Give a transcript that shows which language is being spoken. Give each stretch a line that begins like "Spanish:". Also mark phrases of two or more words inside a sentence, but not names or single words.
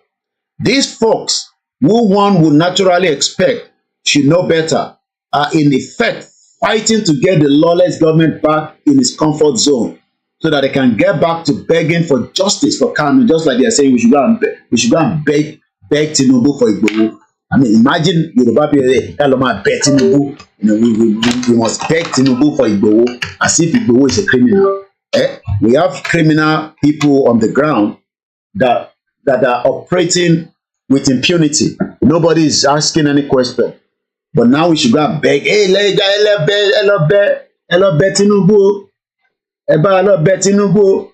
English: These folks, who one would naturally expect should know better, are in effect fighting to get the lawless government back in its comfort zone so that they can get back to begging for justice for Kanu, just like they are saying we should go and beg Tinubu for Igboho. I mean, imagine Yoruba people say, beg Tinubu. We must beg Tinubu for Igboho, as if Igboho is a criminal. We have criminal people on the ground that are operating with impunity. Nobody is asking any question. But now we should go and beg, hey, hello, Tinubu. Tinubu.